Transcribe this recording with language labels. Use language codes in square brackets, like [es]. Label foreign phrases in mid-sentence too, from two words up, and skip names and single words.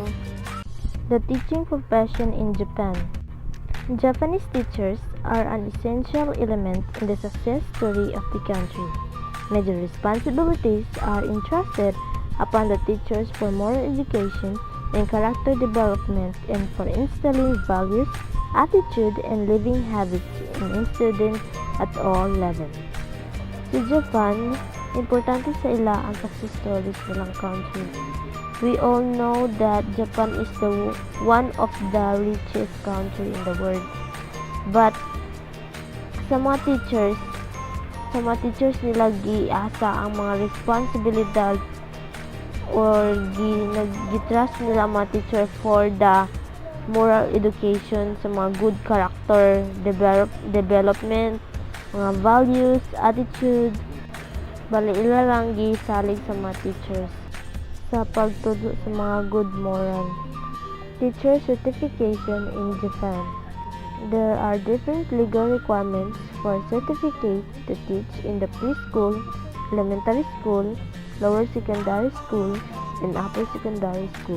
[en] The teaching profession in Japan. Japanese teachers are an essential element in the success story of the country. Major responsibilities are entrusted upon the teachers for moral education and character development and for instilling values, attitude, and living habits in students at all levels. [ceb] Sa Japan, importante sa ila ang [en] success stories [ceb] nilang country. [en] We all know that Japan is one of the richest country in the world. [ceb] But sa mga teachers nila giasa ang mga responsibilidad or gitrust nila ang mga teacher [en] for the moral education [ceb] sa mga [en] good character development, [ceb] mga values, attitude. Bali ila lang gisalig sa mga teachers sa pagtudlo sa mga [en] good moral. Teacher certification in Japan. There are different legal requirements for certificate to teach in the preschool, elementary school, lower secondary school, and upper secondary school.